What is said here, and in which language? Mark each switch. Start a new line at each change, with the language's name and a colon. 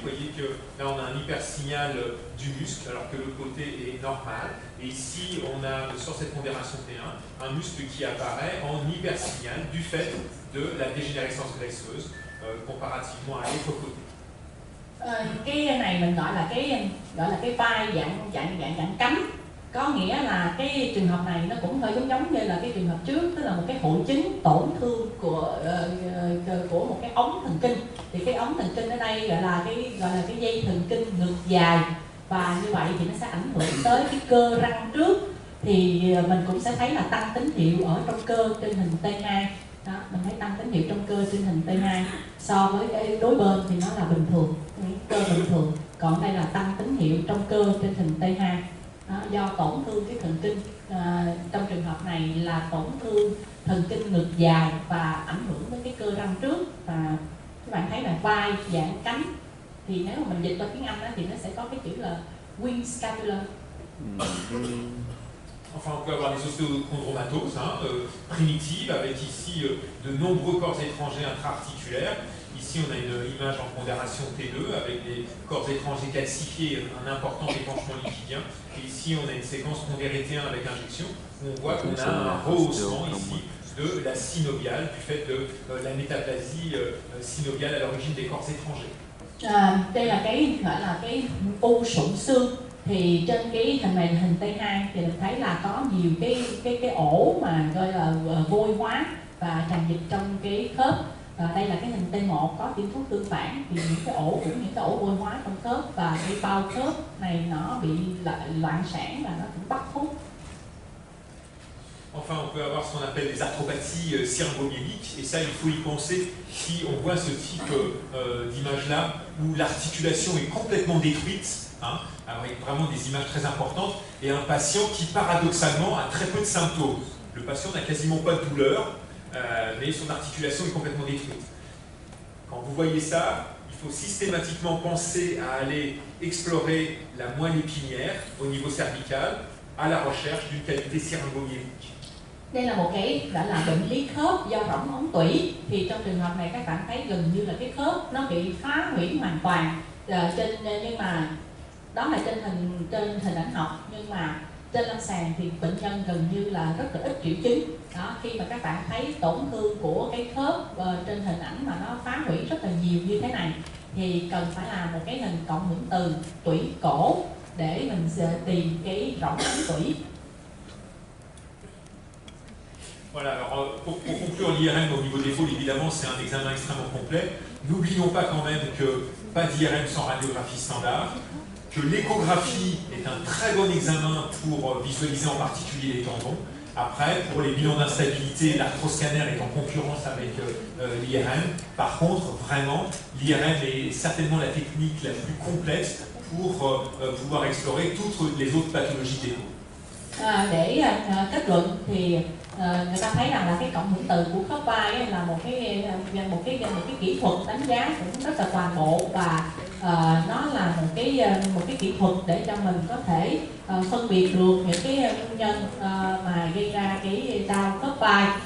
French: Vous voyez que là on a un hypersignal du muscle alors que le côté est normal. Et ici on a sur cette pondération T1 un muscle qui apparaît en hypersignal du fait de la dégénérescence graisseuse comparativement à l'autre côté.
Vietnamese: Cái này mình gọi là cái vai dạng cánh. Có nghĩa là cái trường hợp này nó cũng hơi giống như là cái trường hợp trước, tức là một cái hội chứng tổn thương của một cái ống thần kinh. Thì cái ống thần kinh ở đây gọi là cái dây thần kinh ngực dài, và như vậy thì nó sẽ ảnh hưởng tới cái cơ răng trước. Thì mình cũng sẽ thấy là tăng tín hiệu ở trong cơ trên hình T2. Đó, mình thấy tăng tín hiệu trong cơ trên hình T2 so với cái đối bên thì nó là bình thường, cơ bình thường. Còn đây là tăng tín hiệu trong cơ trên hình T2. Đó, do tổn thương cái thần kinh, trong trường hợp này là tổn thương thần kinh ngực dài và ảnh hưởng đến cái cơ răng trước. Và các bạn thấy là vai dạng cánh, thì nếu mà mình dịch qua tiếng Anh đó, thì nó sẽ có cái chữ là wing scapula.
French: Enfin, on peut avoir des osteochondromatoses primitives, avec ici de nombreux corps étrangers intra-articulaires. Ici, on a une image en pondération T2 avec des corps étrangers calcifiés et un important épanchement lipidien. Et ici, on a une séquence pondérée T1 avec injection, où on voit qu'on a un rehaussement ici de la synoviale, du fait de la métaplasie synoviale à l'origine des corps étrangers.
Vietnamese: Đây là gọi là cái u sụn xương. Thì trên cái hình này, hình T2, thì mình thấy là có nhiều cái ổ mà gọi là vôi hóa và tràn dịch trong cái khớp. Đây là cái hình T1 có tiêm thuốc tương phản, thì những cái ổ vôi hóa trong khớp và cái bao khớp này nó bị loạn sản và nó cũng bắt thuốc.
French: Enfin, on peut avoir ce qu'on appelle des arthropathies cérébromiéliques, et ça, il faut y penser si on voit ce type d'image-là, où l'articulation est complètement détruite hein, avec vraiment des images très importantes, et un patient qui paradoxalement a très peu de symptômes. Le patient n'a quasiment pas de douleur, mais son articulation est complètement détruite. Quand vous voyez ça, il faut systématiquement penser à aller explorer la moelle épinière au niveau cervical à la recherche d'une cavité syringomyélique.
Vietnamese: Đây là một cái đã là bệnh lý khớp do rỗng ống tủy. Thì trong trường hợp này các bạn thấy gần như là cái khớp nó bị phá hủy hoàn toàn. Nhưng mà đó là trên hình ảnh học, nhưng mà trên lâm sàng thì bệnh nhân gần như là rất là ít triệu chứng. Đó, khi mà các bạn thấy tổn thương của cái khớp trên hình ảnh mà nó phá hủy rất là nhiều như thế này, thì cần phải làm một cái hình cộng hưởng từ tủy cổ để mình tìm cái rỗng ống tủy.
French: Voilà, alors pour conclure l'IRM au niveau des épaules, évidemment c'est un examen extrêmement complet. N'oublions pas quand même que pas d'IRM sans radiographie standard, que l'échographie est un très bon examen pour visualiser en particulier les tendons. Après, pour les bilans d'instabilité, l'arthroscanner est en concurrence avec l'IRM. Par contre, vraiment, l'IRM est certainement la technique la plus complète pour pouvoir explorer toutes les autres pathologies d'épaule.
Vietnamese: Để kết luận thì người ta thấy rằng là cái cộng hưởng từ của khớp vai là một cái kỹ thuật đánh giá cũng rất là toàn bộ, và nó là một cái kỹ thuật để cho mình có thể phân biệt được những cái nguyên nhân mà gây ra cái đau khớp vai.